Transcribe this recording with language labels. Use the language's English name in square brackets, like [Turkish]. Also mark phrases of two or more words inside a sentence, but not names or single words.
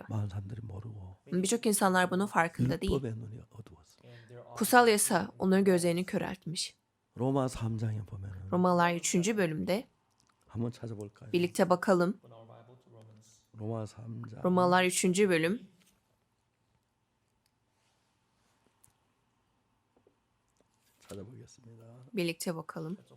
[Korean] 많은 사람들이 모르고 [Turkish] Birçok insanlar bunun farkında değil. [Korean] 율법의 눈이 어두웠어요. [Turkish] Kutsal yasa onların gözlerini köreltmiş. [Korean] 로마 3장에 보면은 [Turkish] Romalılar 3. bölümde [Korean] 한번 찾아볼까요? [Turkish] birlikte bakalım. [Korean] 로마 3장 [Turkish] Romalılar 3. bölüm [Korean] 찾아보겠습니다. [Turkish] birlikte bakalım.